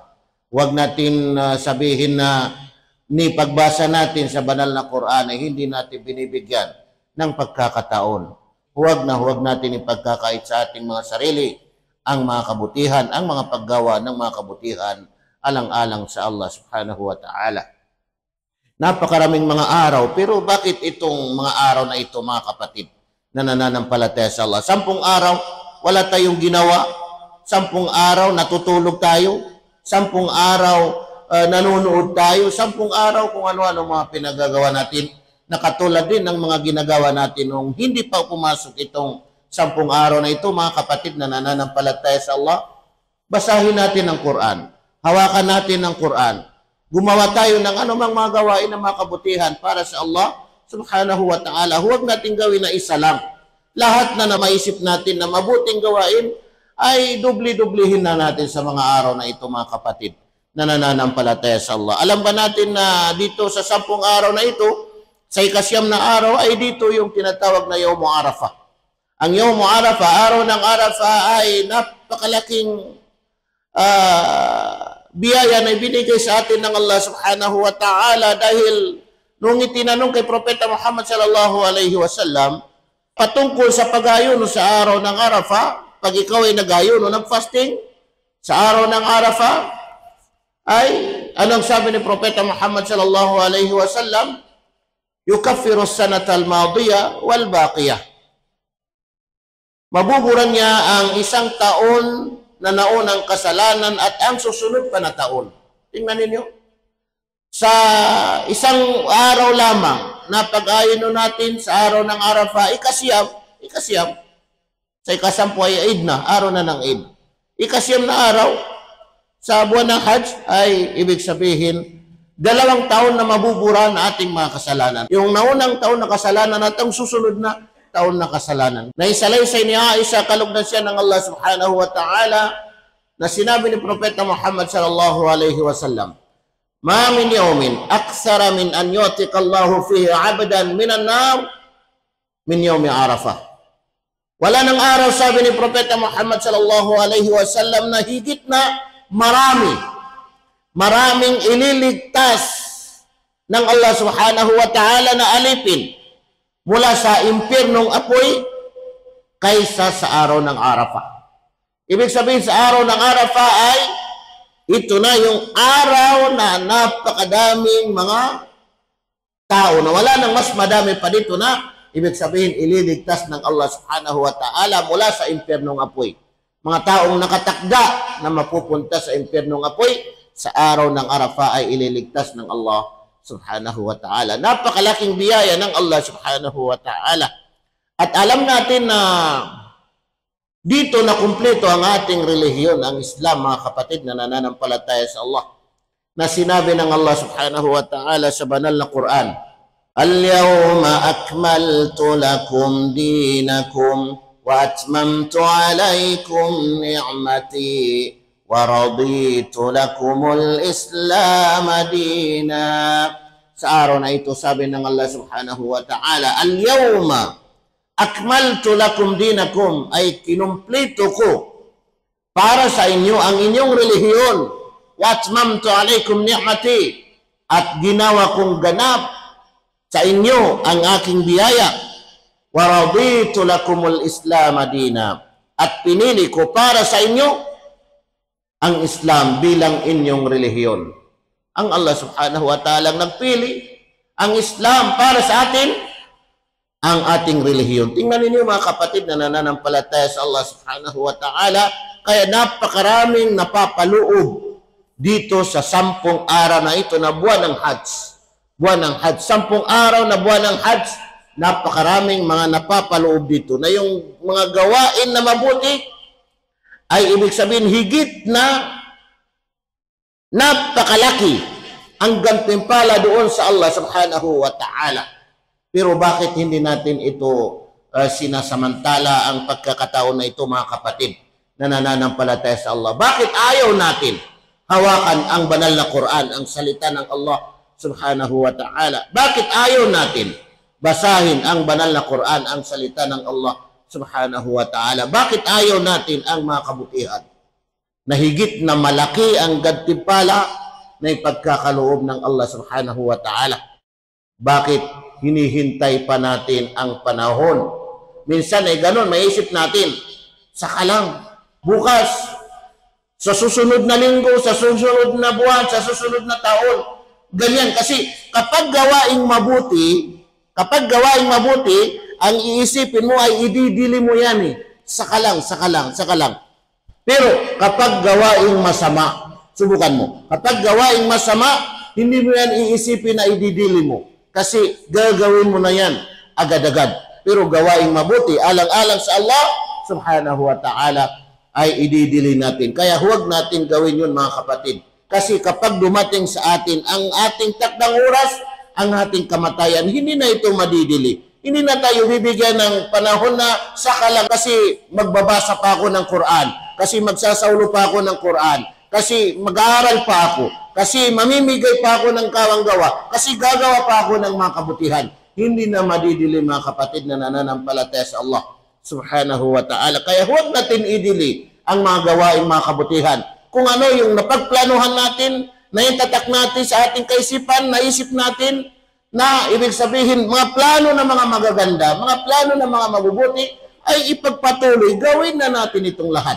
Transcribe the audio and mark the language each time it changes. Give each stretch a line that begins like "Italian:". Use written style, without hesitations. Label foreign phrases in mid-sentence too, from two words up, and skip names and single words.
Filipino: Huwag natin sabihin na ni pagbasa natin sa banal na Quran ay hindi natin binibigyan ng pagkakataon. Huwag na huwag natin ipagkakait sa ating mga sarili ang mga kabutihan, ang mga paggawa ng mga kabutihan alang-alang sa Allah
Arabic: سبحانه وتعالى.
Filipino: Napakaraming mga araw, pero bakit itong mga araw na ito, mga kapatid, na nananampalataya sa Allah? 10 araw, wala tayong ginawa. 10 araw, natutulog tayo. 10 araw, nanonood tayo. 10 araw, kung ano-ano mga pinagagawa natin, na katulad din ng mga ginagawa natin nung hindi pa pumasok itong 10 araw na ito, mga kapatid na nananampalataya sa Allah. Basahin natin ang Quran. Hawakan natin ang Quran. Gumawa tayo ng anumang mga gawain ng mga kabutihan para sa Allah
Arabic: سبحانه وتعالى.
Filipino: Huwag natin gawin na isa lang. Lahat na maisip natin na mabuting gawain ay dubli-dublihin na natin sa mga araw na ito, mga kapatid na nananampalataya sa Allah. Alam ba natin na dito sa 10 araw na ito, sa ikasyam na araw ay dito yung tinatawag na
Arabic: يوم عرفة.
Filipino: Ang
Arabic: يوم عرفة,
Filipino: araw ng Arafah ay napakalaking biyaya na ibinigay sa atin ng Allah
Arabic: سبحانه وتعالى,
Filipino: dahil nung itinanong kay Propeta Muhammad
Arabic: صلى الله عليه وسلم
Filipino: patungkol sa pag-ayuno sa araw ng Arafah, pag ikaw ay nag-ayuno ng fasting sa araw ng Arafah, ay anong sabi ni Propeta Muhammad
Arabic: صلى الله عليه وسلم? يكفر السنة الماضية والباقية.
Filipino: Mabuburan niya ang isang taon na naunang kasalanan at ang susunod pa na taon. Tingnan ninyo. Sa isang araw lamang na pag-ayuno natin sa araw ng Arafah, ikasyam. Sa ikasampu ay Eid na, araw na ng Eid. Ikasyam na araw sa buwan ng Hajj ay ibig sabihin 2 taon na mabubura na ating mga kasalanan. Yung naunang taon na kasalanan at ang susunod na taon na kasalanan. Naisalaysay ni Aisha, kalugdan siya ng Allah
Arabic: سبحانه وتعالى,
Filipino: na sinabi ni Propeta Muhammad
Arabic: صلى الله عليه وسلم, "ما من يوم أكثر من أن يعتق الله فيه عبدا من النار من يوم عرفة."
Filipino: Wala nang araw, sabi ni Propeta Muhammad
Arabic: صلى الله عليه وسلم,
Filipino: na higit na maraming ililigtas ng Allah
Arabic: سبحانه وتعالى
Filipino: na alipin mula sa impyernong apoy kaysa sa araw ng Arafah. Ibig sabihin, sa araw ng Arafah ay ito na yung araw na napakadaming mga tao, na wala nang mas madami pa dito, na ibig sabihin ililigtas ng Allah
Arabic: سبحانه وتعالى
Filipino: mula sa impyernong apoy. Mga taong nakatakda na mapupunta sa impyernong apoy, sa araw ng Arafah ay ililigtas ng Allah
Arabic: سبحانه وتعالى.
Filipino: Napakalaking biyaya ng Allah
Arabic: سبحانه وتعالى.
Filipino: At alam natin na dito na kumpleto ang ating relihiyon, ang Islam, mga kapatid na nananampalataya sa Allah, na sinabi ng Allah
Arabic: سبحانه وتعالى
Filipino: sa banal na Quran,
Arabic: "اليوم أكملت لكم دينكم وأتممت عليكم نعمتي ورضيت لكم الإسلام دينا."
Filipino: Sa araw na ito, sabi ng Allah
Arabic: سبحانه وتعالى, "اليوم أكملت لكم دينكم,"
Filipino: ay kinumpleto ko para sa inyo ang inyong relihiyon.
Arabic: وأتممت عليكم نعمتي,
Filipino: at ginawa kong ganap sa inyo ang aking biyaya.
Arabic: ورضيت لكم الإسلام دينا,
Filipino: at pinili ko para sa inyo ang Islam bilang inyong relihiyon. Ang Allah
Arabic: سبحانه وتعالى
Filipino: nagpili ang Islam para sa atin, ang ating relihiyon. Tingnan ninyo mga kapatid na nananampalataya sa Allah
Arabic: سبحانه وتعالى,
Filipino: kaya napakaraming napapaloob dito sa 10 araw na ito na buwan ng Hajj. Buwan ng Hajj. 10 araw na buwan ng Hajj, napakaraming mga napapaloob dito na yung mga gawain na mabuti ay ibig sabihin higit na napakalaki ang gantimpala doon sa Allah
Arabic: سبحانه وتعالى.
Filipino: Pero bakit hindi natin ito sinasamantala ang pagkakataon na ito mga kapatid na nananampalataya sa Allah? Bakit ayaw natin hawakan ang banal na Quran, ang salita ng Allah
Arabic: سبحانه وتعالى?
Filipino: Bakit ayaw natin basahin ang banal na Quran, ang salita ng Allah
Arabic: سبحانه وتعالى?
Filipino: Bakit ayaw natin ang mga kabutihan na higit na malaki ang gantimpala na ipagkakaloob ng Allah
Arabic: سبحانه وتعالى?
Filipino: Bakit hinihintay pa natin ang panahon? Minsan ay ganun, maisip natin, saka lang, bukas, sa susunod na linggo, sa susunod na buwan, sa susunod na taon. Ganyan, kasi kapag gawaing mabuti, ang iisipin mo ay ididili mo yan eh. Saka lang, saka lang, saka lang. Pero kapag gawaing masama, subukan mo. Kapag gawaing masama, hindi mo yan iisipin na ididili mo. Kasi gagawin mo na yan agad-agad. Pero gawaing mabuti, alang-alang sa Allah
Arabic: سبحانه وتعالى,
Filipino: ay ididili natin. Kaya huwag natin gawin yun mga kapatid. Kasi kapag dumating sa atin ang ating takdang oras, ang ating kamatayan, hindi na ito madidili. Hindi na tayo bibigyan ng panahon na saka lang kasi magbabasa pa ako ng Quran, kasi magsasaulo pa ako ng Quran, kasi mag-aaral pa ako, kasi mamimigay pa ako ng kawanggawa, kasi gagawa pa ako ng mga kabutihan. Hindi na madidili mga kapatid na nananampalataya sa Allah
Arabic: سبحانه وتعالى.
Filipino: Kaya huwag natin idili ang mga gawaing mga kabutihan. Kung ano yung napagplanuhan natin, na itatak natin sa ating kaisipan, naisip natin, na ibig sabihin, mga plano na mga magaganda, mga plano na mga mabubuti, ay ipagpatuloy, gawin na natin itong lahat.